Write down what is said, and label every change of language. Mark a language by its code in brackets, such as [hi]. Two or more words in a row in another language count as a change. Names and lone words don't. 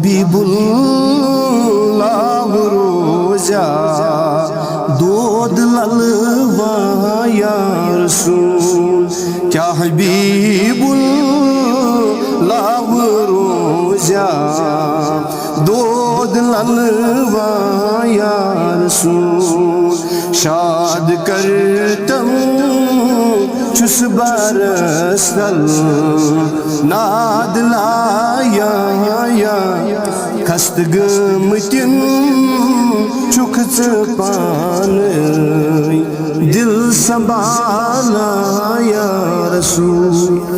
[ks] हबीबुल्लाह रोजा दूध ललवा [ar] يا رسول [ks] क्या हबीबुल्लाह रोजा दूध ललवा [ar] يا رسول [ks] शाद करतम छुस बरसल नाद लाया खस्त गमतिन छुक पान दिल संभाला या रसूल।